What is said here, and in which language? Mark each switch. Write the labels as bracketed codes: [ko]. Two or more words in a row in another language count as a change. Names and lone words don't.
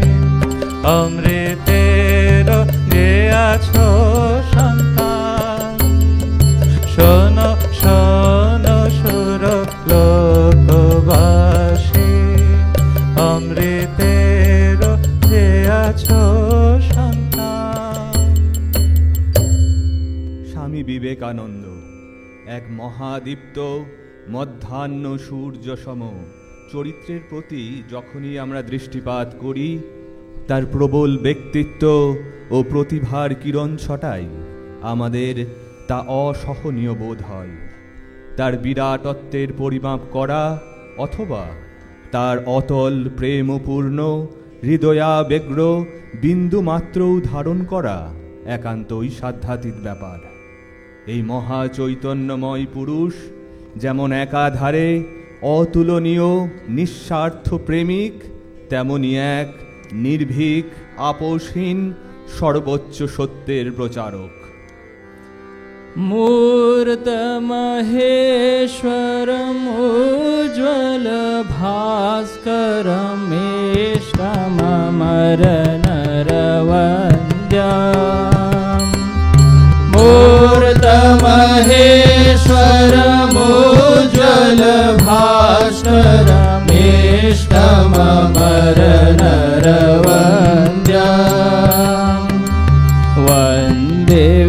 [bn] অমৃতের যে আছো সন্তান শোনো শোনো সুরলোকবাসী অমৃতের যে আছো সন্তান। স্বামী বিবেকানন্দ এক মহাদীপ্ত মধ্যাহ্ন সূর্য সম চরিত্রের প্রতি যখনই আমরা দৃষ্টিপাত করি তাঁর প্রবল ব্যক্তিত্ব ও প্রতিভার কিরণ ছটায় আমাদের তা অসহনীয় বোধ হয়। তাঁর বিরাটত্বের পরিমাপ করা অথবা তাঁর অতল প্রেমপূর্ণ হৃদয়াবেগের বিন্দু মাত্রও ধারণ করা একান্তই সাধ্যাত্মিক ব্যাপার। এই মহা চৈতন্যময় পুরুষ যেমন একাধারে অতুলনীয় নিঃস্বার্থ প্রেমিক তেমনি এক নির্ভীক আপোষহীন সর্বোচ্চ সত্যের প্রচারক। [sa] मूर्त महेश्वरम् उज्ज्वल भास्करम् इष्टममर नरवन्द्यम् मूर्त महेश्वरम् उज्ज्वल भास्करम् इष्टममर नरवन्द्यम् वन्दे